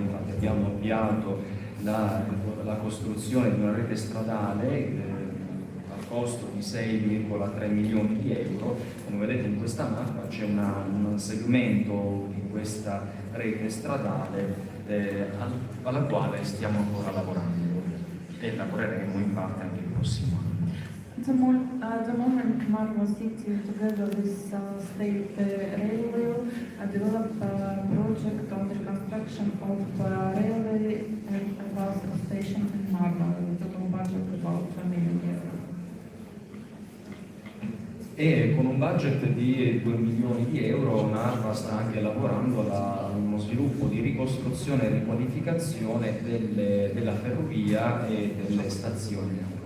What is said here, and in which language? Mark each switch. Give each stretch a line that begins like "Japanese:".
Italian: Infatti abbiamo avviato la costruzione di una rete stradale al costo di 6,3 milioni di euro. Come vedete in questa mappa c'è un segmento di questa rete stradale alla quale stiamo ancora lavorando e lavoreremo in parte anche il prossimo anno.
English: At the moment, Narva City, together with State Railway, developed a project on the construction of railway and a bus station in Narva, with a total budget about 1 million euro.
Italian: E con un budget di 2 milioni di euro Narva sta anche lavorando a uno sviluppo di ricostruzione e riqualificazione della ferrovia e delle stazioni.